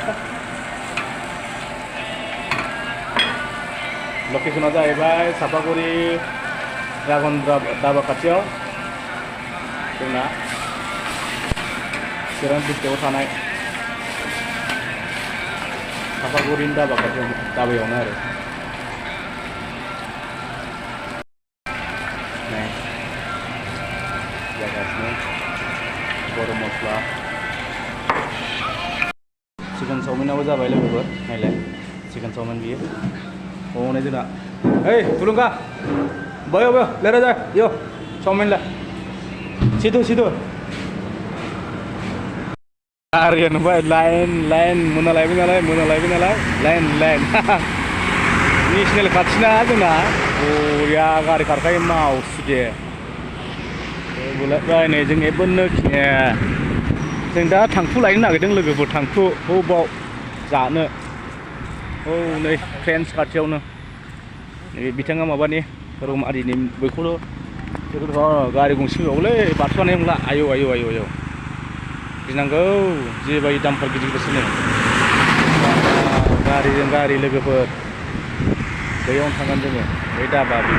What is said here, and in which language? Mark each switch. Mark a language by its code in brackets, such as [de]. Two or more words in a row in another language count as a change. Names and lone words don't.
[brx] लकेसना जाहैबाय सापागुरि ड्रागन दाबा खाथियाव जोंना चिरां डिस्ट्रिक्टआव थानाय सापागुरिनि दाबा खाथियाव दाबायावनो आरो जागासिनो गरम मस्ला चिकेन चाउमिनाबो जाबाय लोगोफोर नायलाय चिकेन चाउमिन बियो हनै जोंना ओइ थुलुंगा [ne] भयो भयो लिएर जा यो चाउमिनलाई सिधो [brx] गारिया नुबाय लाइन मोनालायबाय नालाय लाइन नेसनेल खाथिना जोंना बरिया गारि खारखायो मावसुदे बुलायबाय नै जों एबोनो जों दा थांखु लायनो नागिरदों लोगोफोर थांखु बाव जानो औ नै फ्रेन्स खाथियावनो नै बिथाङा माबानि रौमारिनि बैखौल' गारि गंसे फैबावलै बारस'नाय नंला आयौ गिनांगौ जिबायदि दामफोर गिदिरसोनो गारिजों गारि लोगोफोर बैयावनो थांगोन जोङो बै दाबा